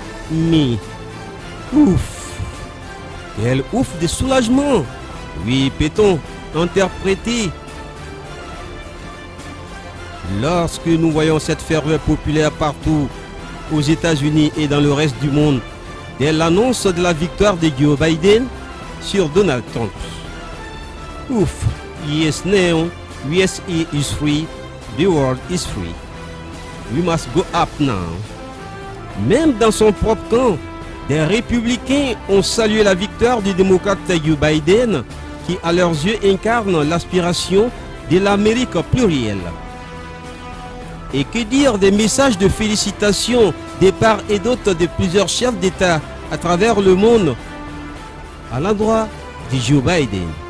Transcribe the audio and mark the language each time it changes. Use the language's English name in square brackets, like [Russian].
[French] Mais, ouf, quel ouf de soulagement, oui, peut-on interpréter lorsque nous voyons cette ferveur populaire partout aux États-Unis et dans le reste du monde dès l'annonce de la victoire de Joe Biden sur Donald Trump. [English] Ouf, yes now, USA is free, the world is free. We must go up now. [French] Même dans son propre camp, des républicains ont salué la victoire du démocrate Joe Biden qui à leurs yeux incarne l'aspiration de l'Amérique plurielle. Et que dire des messages de félicitations de part et d'autre de plusieurs chefs d'État à travers le monde à l'endroit de Joe Biden.